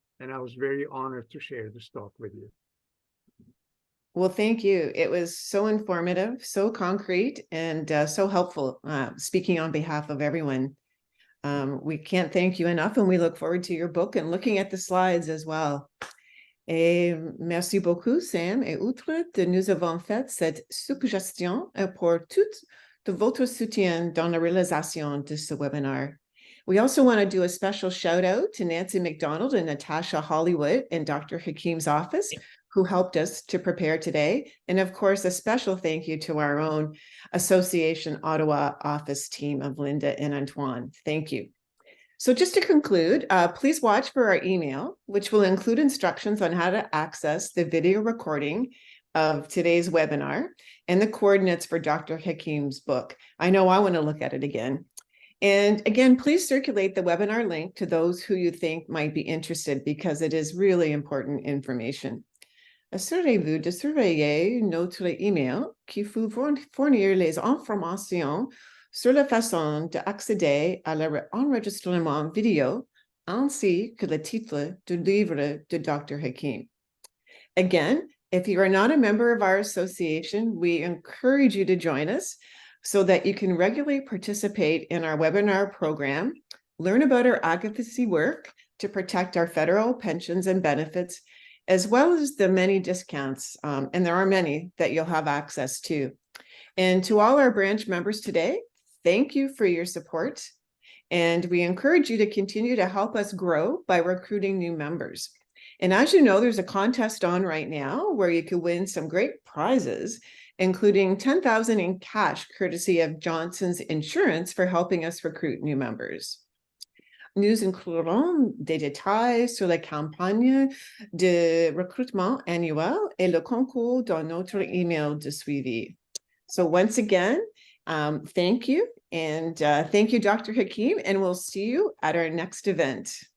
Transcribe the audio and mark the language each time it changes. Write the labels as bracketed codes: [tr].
[en] and I was very honored to share this talk with you. Well, thank you. It was so informative, so concrete, and so helpful, speaking on behalf of everyone. We can't thank you enough, and we look forward to your book and looking at the slides as well. [fr] Et merci beaucoup, Sam, et outre de nous avons fait cette suggestion pour tout de votre soutien dans la réalisation de ce webinaire. [en] We also want to do a special shout out to Nancy McDonald and Natasha Hollywood in Dr. Hakim's office, who helped us to prepare today. And of course, a special thank you to our own Association Ottawa office team of Linda and Antoine. Thank you. So just to conclude, please watch for our email, which will include instructions on how to access the video recording of today's webinar and the coordinates for Dr. Hakim's book. I know I want to look at it again. And again, please circulate the webinar link to those who you think might be interested, because it is really important information. [fr] Assurez-vous de surveiller notre email qui vous fournir les informations sur la façon d'accéder à l'enregistrement vidéo ainsi que le titre du livre de Dr. Hakim. [en] Again, if you are not a member of our association, we encourage you to join us so that you can regularly participate in our webinar program, learn about our advocacy work to protect our federal pensions and benefits, as well as the many discounts, and there are many that you'll have access to. And to all our branch members today, thank you for your support. And we encourage you to continue to help us grow by recruiting new members. And as you know, there's a contest on right now where you can win some great prizes, including $10,000 in cash, courtesy of Johnson's Insurance, for helping us recruit new members. [fr] Nous inclurons des détails sur la campagne de recrutement annuel et le concours dans notre email de suivi. [en] So once again, thank you. And thank you, Dr. Hakim, and we'll see you at our next event.